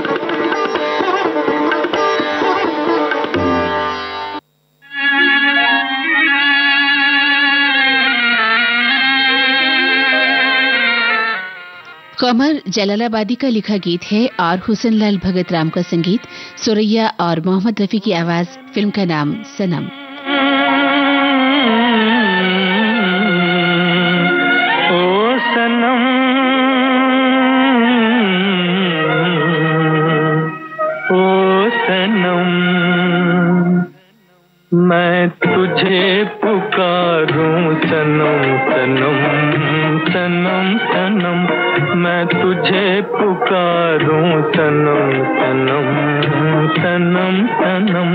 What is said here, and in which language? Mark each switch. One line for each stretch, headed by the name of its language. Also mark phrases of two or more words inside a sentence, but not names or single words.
Hindi: कमर जलालाबादी का लिखा गीत है और हुसैन लाल भगत राम का संगीत, सुरैया और मोहम्मद रफी की आवाज। फिल्म का नाम सनम। ओ सनम, ओ सनम, मैं तुझे पुकारूं सनम सनम सनम सनम, मैं तुझे पुकारूं सनम सनम सनम सनम।